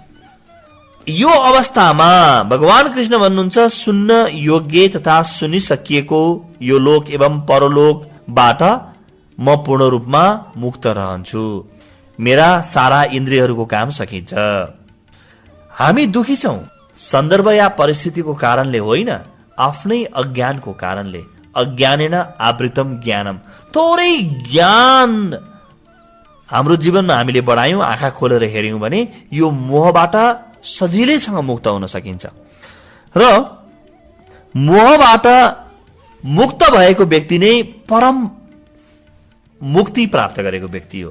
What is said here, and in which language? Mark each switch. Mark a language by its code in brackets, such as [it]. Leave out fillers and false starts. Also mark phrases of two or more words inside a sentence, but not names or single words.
[ne] यो अवस्थामा भगवान कृष्ण भन्नुहुन्छ, सुन्न योग्य तथा सुनिसकिएको यो लोक एवं परलोकबाट म पूर्ण रूपमा मुक्त रहन्छु। मेरा सारा इन्द्रियहरूको काम सकिन्छ। हामी दुखी छौं सन्दर्भ या परिस्थितिको कारणले होइन, आफ्नै अज्ञानको कारणले। [sa] अज्ञानेन आवृतम ज्ञानम, [ne] थोरै ज्ञान हाम्रो जीवनमा हामीले बढायौं, आँखा खोलेर हेर्यौं भने यो मोहबाट सजिलैसँग मुक्त हुन सकिन्छ। र मोहबाट मुक्त भएको व्यक्ति नै परम मुक्ति प्राप्त गरेको व्यक्ति हो।